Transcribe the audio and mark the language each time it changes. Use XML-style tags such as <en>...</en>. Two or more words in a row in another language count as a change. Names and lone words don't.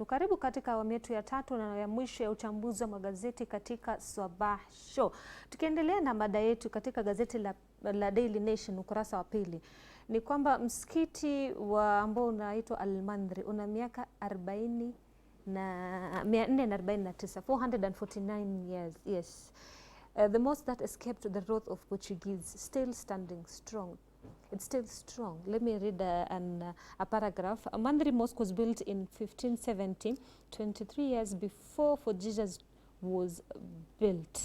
<sw>Karibu katika awamu yetu ya tatu na ya mwisho ya uchambuzi wa magazeti katika Sabah Show. Tukiendelea na mada yetu katika gazeti la Daily Nation ukurasa wa pili, ni kwamba msikiti ambao unaitwa Al-Mandri una miaka 449 years.</sw> <en>Yes. The mosque that escaped the wrath of Portuguese still standing strong. It's still strong. Let me read a paragraph. Mandri Mosque was built in 1570, 23 years before For Jesus was built.</en>